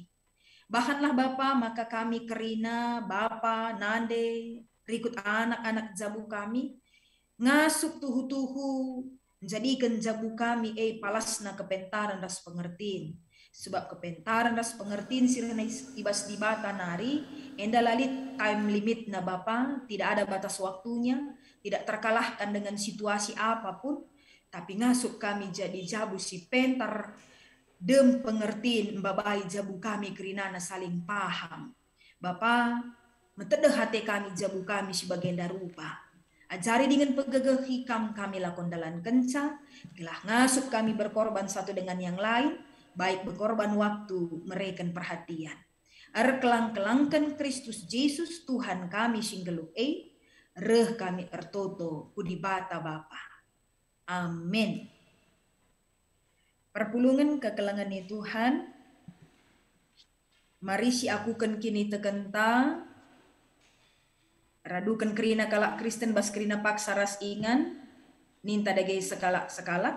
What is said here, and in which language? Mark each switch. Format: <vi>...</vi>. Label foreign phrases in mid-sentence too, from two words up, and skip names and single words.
<btx>Bahanlah Bapa, maka kami kerina, Bapa, nande, rikut anak-anak jabu kami, ngasuk tuhu-tuhu, jadikan jabu kami, palasna kepentaran ras pengertiin. Sebab kepentaran ras pengertiin sirena ibas di bata nari, enda lalit</btx> <en>time limit</en> <btx>na Bapa,</btx> <id>tidak ada batas waktunya, tidak terkalahkan dengan situasi apapun,</id> <btx>tapi ngasuk kami jadi jabu si pentar dem pengertiin babai jabu kami kerinana</btx> <id>saling paham.</id> <btx>Bapa, metedeh hati kami jabu kami sebagai darupa.</btx> <id>Ajari dengan</id> <btx>pegegeh hikam kami lakon dalan kenca, gelah ngasuk kami berkorban</btx> <id>satu dengan yang lain, baik berkorban waktu,</id> <btx>mereken perhatian. Erkelang-kelangkan Kristus Yesus Tuhan kami singgeluk reh kami ertoto ku di bata Bapa. Amin. Perpulungan kekelangan Tuhan, mari si akukan kini tekenta, radukan kerina kalak Kristen bas kerina paksa ras ingan, ninta dagai sekalak.</btx>